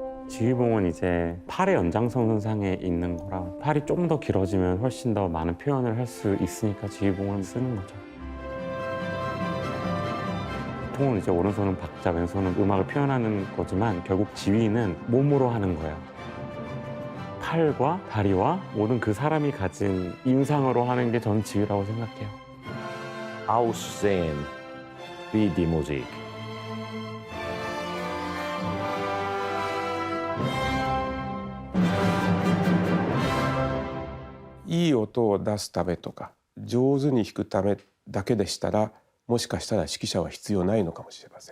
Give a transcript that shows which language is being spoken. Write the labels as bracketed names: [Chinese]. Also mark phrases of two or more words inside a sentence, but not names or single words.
[Korean] 지휘봉은 이제 팔의 연장선상에 있는 거라 팔이 좀 더 길어지면 훨씬 더 많은 표현을 할 수 있으니까 지휘봉을 쓰는 거죠. 통은 이제 오른손은 박자, 왼손은 음악을 표현하는 거지만 결국 지휘는 몸으로 하는 거예요. 팔과 다리와 모든 그 사람이 가진 인상으로 하는 게 저는 지휘라고 생각해요. [German] Aussehen wie die Musik. [Japanese] いい音を出すためとか上手に弾くためだけでしたらもしかしたら指揮者は必要ないのかもしれません。